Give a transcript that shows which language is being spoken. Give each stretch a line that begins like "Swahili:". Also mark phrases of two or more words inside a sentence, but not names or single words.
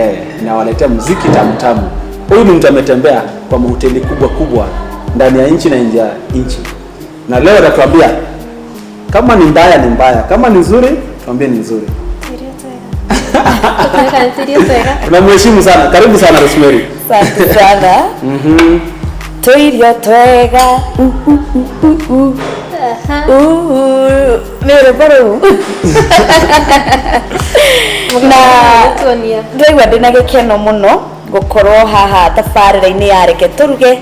Swahili: Inawaletea muziki tamu. Huyu ni mtu ametembea kwa mahoteli kubwa ndani ya nchi na nje ya nchi. Na leo atatuambia kama ni mbaya ni mbaya, kama ni nzuri tuambie ni nzuri. Tunamheshimu sana. Karibu sana Rosemary. Asante sana.
Kikuyu: Tuirio twega. Mere baro. Ndĩraigua ndĩna gĩkeno mũno gũkorwo haha tabarĩra-inĩ ya Reke Tũruge.